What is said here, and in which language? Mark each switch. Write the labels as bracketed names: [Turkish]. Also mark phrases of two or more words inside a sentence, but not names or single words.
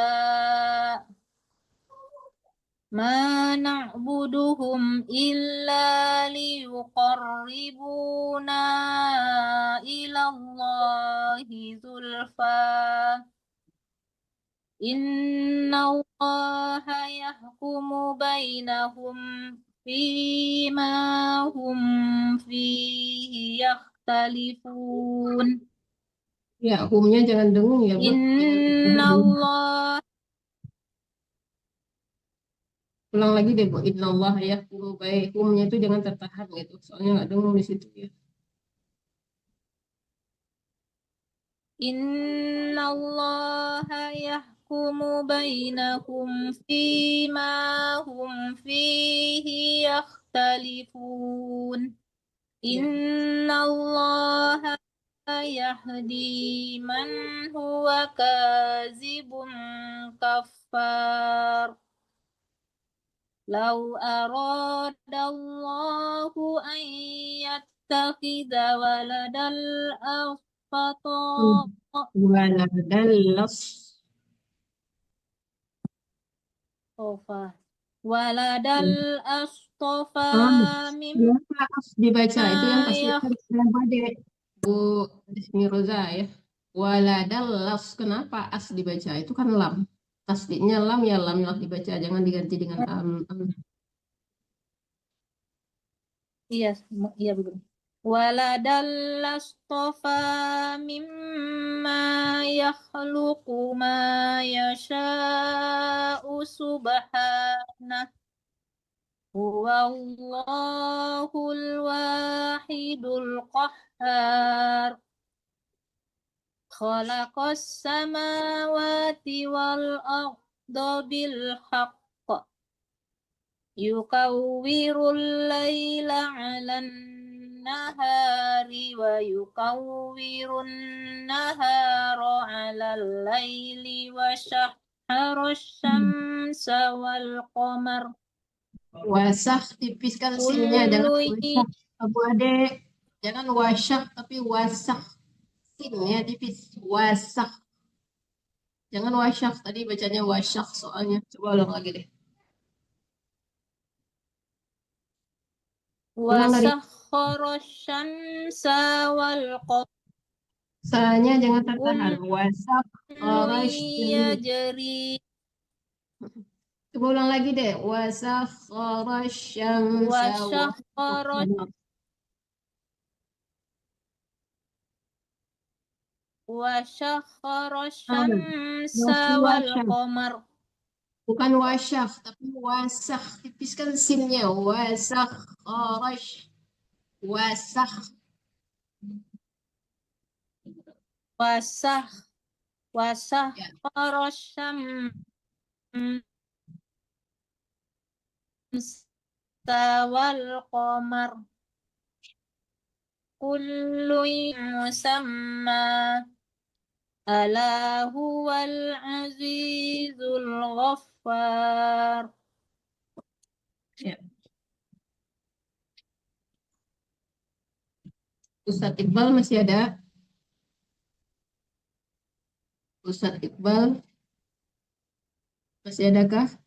[Arabic] ما نعبدهم إلا ليقربونا إلى الله زلفى إن الله يحكم بينهم فيما هم فيه يختلفون. [Indonesian] Ya, humnya jangan dengung ya, Bu. [Arabic] إن الله [Indonesian] Ulang lagi deh, Bu. [Arabic] إن الله يحكم بينهم. [Indonesian] Humnya itu jangan tertahan gitu. Soalnya nggak dengung di situ ya. [Arabic] إن الله يحكم بينهم فيما هم فيه يختلفون. إن الله يهدي من هو كاذب كفار. لو أراد الله أن يتخذ ولدا Waladallas. ولدا لاصطفى [Indonesian] Kenapa as dibaca itu yang tasdidnya Bu Desmiroza ya. Waladallas, kenapa as dibaca? Itu kan lam. Tasdidnya lam ya lam dibaca, jangan diganti dengan Iya, iya betul. [Arabic] ولدا لاصطفى مما يخلق ما يشاء سبحانه. هو الله الواحد القهار. خلق السماوات والأرض بالحق. يكور الليل على النهار ويكور النهار على الليل وسخر الشمس والقمر. [Indonesian] Wasah, tipiskan sinnya, jangan wasyah. Abu Ade, jangan wasyah tapi wasah. Sinnya tipis, wasah. Jangan wasyah, tadi bacanya wasyah soalnya. Coba ulang lagi deh. [Arabic] وسخر الشمس والقمر. [Indonesian] Sanya jangan tertahan. Wasakharas Jari. Coba ulang lagi deh. [Arabic] وسخر الشمس والقمر. [Indonesian] Bukan wasyah, tapi wasah. Tipiskan sinnya. Wasakharas. [Arabic] وسخر الشمس والقمر. كل مسمى. ألا هو العزيز الغفار. [Indonesian] Ya. Ustadz Iqbal masih ada? Ustadz Iqbal masih adakah?